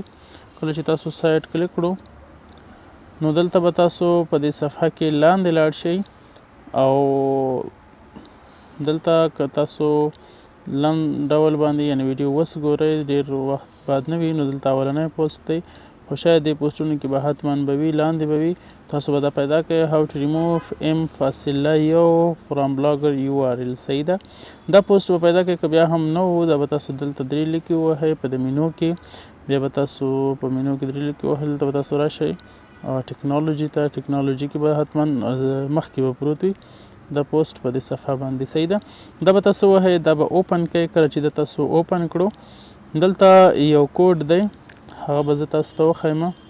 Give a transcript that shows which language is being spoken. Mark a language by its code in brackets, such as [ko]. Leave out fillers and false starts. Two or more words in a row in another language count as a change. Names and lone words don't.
[ps] کله چې تاسو سایټ کلیک کړو نو دلته به تاسو په دې صفحه کې لاندې لاړ شئ او دلته که تاسو لنډ ډول باندې یعنې ویډیو وګورئ، ډېر وخت بعد نه وي، نو دلته اولنی پوسټ دی، خو شاید دې پوسټونو کې به حتما به وي، لاندې به وي. تاسو به دا پیدا کړئ [en] how to remove m_1 from blogger URL. [ps] صحیح ده، دا پوسټ به پیدا کړئ. که بیا هم نه و، دا به تاسو دلته 3 لیکې ووهئ په د مینو کې، بیا به تاسو په مینو کې 3 لیکې ووهئ، دلته به تاسو راشئ ټیکنالوجي ته. ټیکنالوجي کې به حتما مخکې به پروت وي دا پوسټ په دې صفحه باندې. صحیح ده، دا به تاسو ووهئ، دا به اوپن کړئ. کله چې د تاسو اوپن کړو دلته یو کوډ دی، هغه به زه تاسو ته وښیم.